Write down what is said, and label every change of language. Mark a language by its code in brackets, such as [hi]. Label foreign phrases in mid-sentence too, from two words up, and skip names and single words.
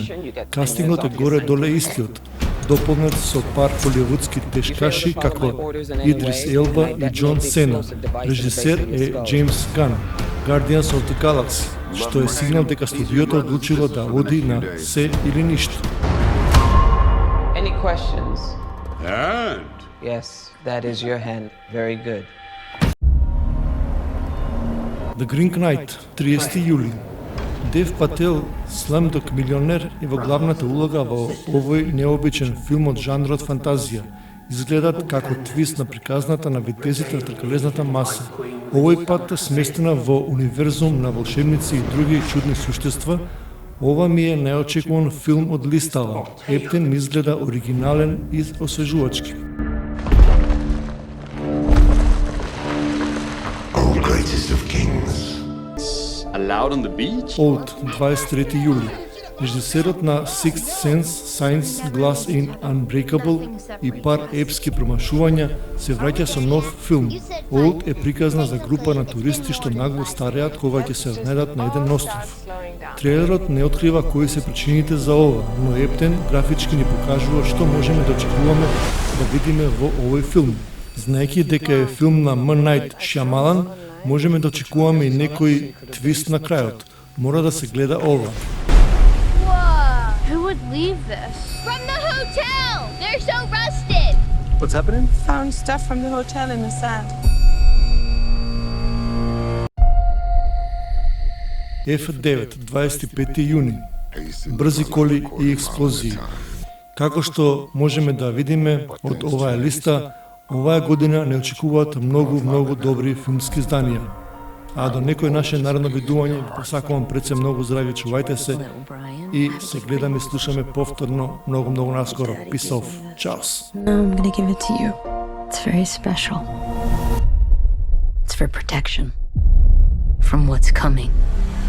[mk] Кастингот е горе-доле истиот, дополнет со пар холивудски тешкаши како Идрис Елба и Џон Сена. Режисер е Джеймс Ган, Guardians of the Galaxy, што е сигнал дека студиото одлучило да оди на се или ништо. [en] Any questions? And? Yes, that is your hand. Very good. [mk] The Green Knight, 30 јули. Дев Пател, Slamdog милионер, е во главната улога во овој необичен филм од жанрот фантазија. Изгледат како твист на приказната на витезите на тркалезната маса. Овој пат сместена во универзум на волшебници и други чудни суштества. Ова ми е најочекуван филм од листава. Ептен ми изгледа оригинален и освежувачки. [en] Allowed on the beach? [mk] Old, 23 јули. Режисерот на Sixth Sense, Signs, Glass in Unbreakable и пар епски промашувања се враќа со нов филм. Old е приказна за група на туристи што нагло стареат кога ќе се најдат на еден остров. Трейлерот не открива кои се причините за ова, но ептен графички ни покажува што можеме да очекуваме да видиме во овој филм. Знаејќи дека е филм на М. Найт Шјамалан, можеме да очекуваме и некој твист на крајот. Мора да се гледа ова. [en] Who would leave this? From the hotel! They're so rusted! What's happening? Found stuff from the hotel in the sand. [mk] F9, 25 јуни. Брзи коли и експлозии. Како што можеме да видиме од оваа листа, оваа година не очекуваат многу добри филмски изданија. А до некој наше наредно видување ви посакувам пред се многу здрави, чувајте се и се гледаме и слушаме повторно многу наскоро. [en] Peace off. Чаос. I'm gonna give it to you. It's very special. It's for protection from what's coming.